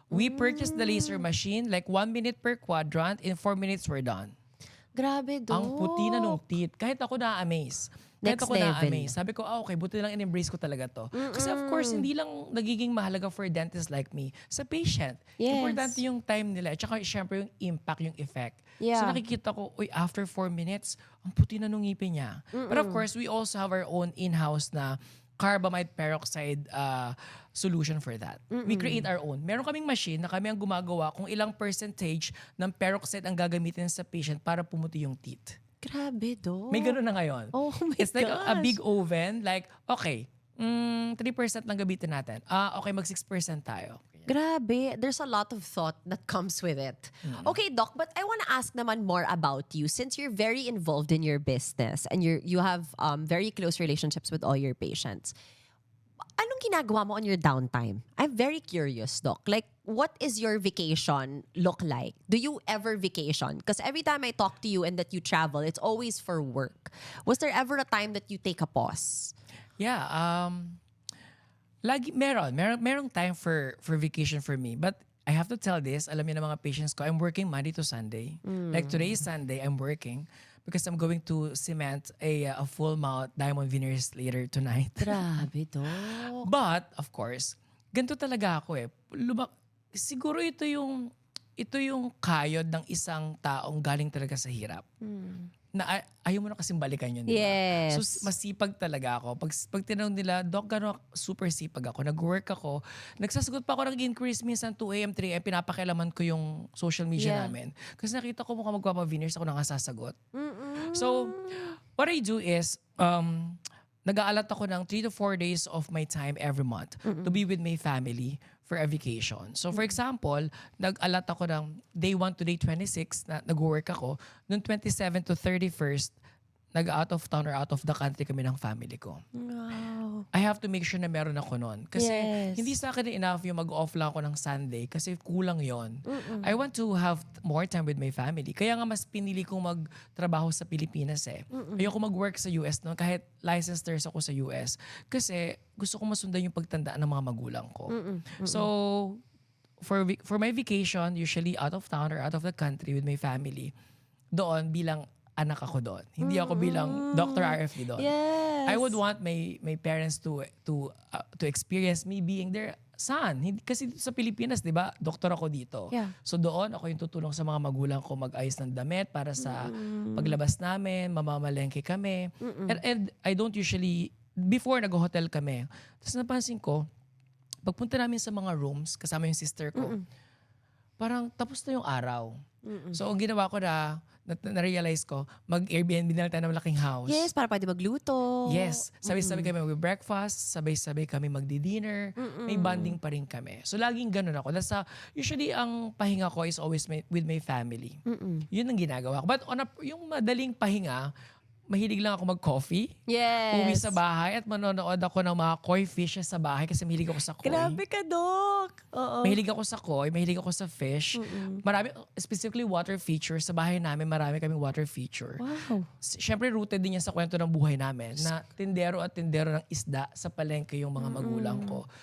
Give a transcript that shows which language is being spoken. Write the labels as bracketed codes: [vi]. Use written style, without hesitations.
[en] We purchased the laser machine, like 1 minute per quadrant. In 4 minutes, we're done. [tl] Grabe, Doc. Ang puti na nung teeth. Kahit ako na-amaze. [en] Next level. [tl] Sabi ko, okay, buti lang in-embrace ko talaga to. Kasi of course, hindi lang nagiging mahalaga [en] for a dentist like me. [tl] Sa patient. [en] Yes. [tl] Importante yung time nila. At saka, syempre, yung impact, yung effect. [en] Yeah. [tl] So nakikita ko, after 4 minutes, ang puti na nung ngipin niya. [en] But of course, we also have our own in-house na carbamide peroxide solution for that. We create our own. [tl] Meron kaming machine na kami ang gumagawa kung ilang percentage ng peroxide ang gagamitin sa patient para pumuti yung teeth. Grabe, Doc. May ganun na ngayon. [en] Oh my It's like a gosh. big oven. Like, okay, 3% [tl] lang gamitin natin. Okay, mag 6% tayo. Grabe. [en] There's a lot of thought that comes with it. Okay, Doc, but I want to ask naman more about you since you're very involved in your business and you have very close relationships with all your patients. [tl] Anong ginagawa mo [en] on your downtime? I'm very curious, Doc. Like, what is your vacation look like? Do you ever vacation? Because every time I talk to you and that you travel, it's always for work. Was there ever a time that you take a pause? Yeah, merong time for vacation for me. But I have to tell this, [tl] alam niyo na mga patients ko, [en] I'm working Monday to Sunday. Like today is Sunday, I'm working because I'm going to cement a full mouth diamond veneers later tonight. [tl] Grabe, Doc. But, of course, ganito talaga ako eh. Siguro ito yung kayod ng isang taong galing talaga sa hirap. Na ayaw mo na kasing balikan yun, di ba? [en] Yes. [tl] So, masipag talaga ako. Pag tinanong nila, Doc, gano'n super sipag ako. Nag-work ako. Nagsasagot pa ako ng inquiries minsan 2 a.m., 3 a.m. Pinapakialaman ko yung social media namin. Kasi nakita ko mukhang magpapa-veneers ako nang sasagot. [en] So, what I do is, [tl] nag-aalat ako ng [en] 3 to 4 days of my time every month to be with my family for a vacation. So for example, [tl] nag-alat ako ng day 1 to day 26 na nag-work ako. Noong 27 to 31st, nag-out of town or out of the country kami ng family ko. [en] Wow. I have to make sure [tl] na meron ako nun. Kasi [en] Yes. [tl] hindi sa akin enough yung mag-off lang ako ng Sunday kasi kulang yon. [en] I want to have more time with my family. [tl] Kaya nga mas pinili kong magtrabaho sa Pilipinas eh. Ayoko mag-work sa US noon kahit licensed nurse ako sa US. Kasi gusto ko masundan yung pagtandaan ng mga magulang ko. [en] So, for my vacation, usually out of town or out of the country with my family, [tl] doon bilang anak ako doon. Hindi ako bilang Dr. RFD doon. [en] Yes. I would want my parents to experience me being their son. [tl] Kasi sa Pilipinas, 'di ba? Doktor ako dito. [en] Yeah. [tl] So doon ako yung tutulong sa mga magulang ko mag-ayos ng damit para sa paglabas namin, mamamalengke kami. [en] And I don't usually before nag-hotel kami. [tl] Tapos napansin ko pagpunta namin sa mga rooms, kasama yung sister ko, parang tapos na yung araw. So, ang ginawa ko na-realize ko, mag-Airbnb na lang tayo ng malaking house. Yes, para pwede magluto. Yes. Sabay-sabay kami mag-breakfast, sabay-sabay kami magdi-dinner, may bonding pa rin kami. So, laging ganun ako. [en] Usually, [tl] ang pahinga ko [en] is always with my family. [tl] Yun ang ginagawa ko. But yung madaling pahinga, mahilig lang ako mag-coffee. [en] Yes. [tl] Uwi sa bahay at manonood ako ng mga koi fishes sa bahay kasi mahilig ako sa koi. Grabe ka, Doc. Oo. Mahilig ako sa koi, mahilig ako sa fish. Marami, specifically water feature. Sa bahay namin, marami kaming water feature. [en] Wow. [tl] Siyempre, rooted din yan sa kwento ng buhay namin na tindero at tindero ng isda sa palengke yung mga magulang ko.